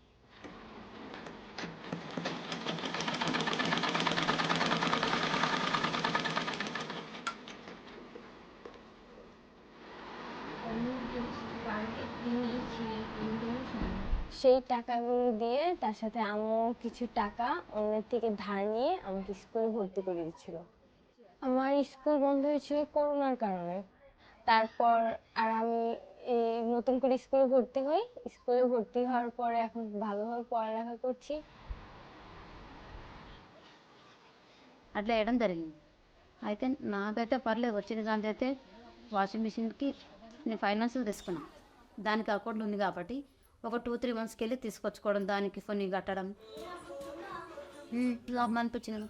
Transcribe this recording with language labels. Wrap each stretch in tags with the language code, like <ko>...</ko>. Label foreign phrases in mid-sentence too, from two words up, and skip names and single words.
<bn>সেই টাকাগুলো দিয়ে তার সাথে আম্মু কিছু টাকা অন্যের থেকে ধার নিয়ে আমাকে স্কুলে ভর্তি করে দিয়েছিল। আমার স্কুল বন্ধ হয়েছিল করোনার কারণে। তারপর আর আমি এই নতুন করে স্কুলে ভর্তি হই। স্কুলে ভর্তি হওয়ার পরে এখন ভালোভাবে পড়ালেখা করছি।</bn> <te>అట్లా వేయడం జరిగింది. అయితే నాకైతే పర్లేదు వచ్చిన దాని అయితే</te> <en>washing machine</en> <te>నేను ఫైనాన్స్ తీసుకున్నాను. దానికి అకౌంట్ ఉంది కాబట్టి ఒక 2-3 మంత్స్కి వెళ్ళి తీసుకొచ్చుకోవడం, దానికి కొన్ని కట్టడం లాభం అనిపించింది.</te>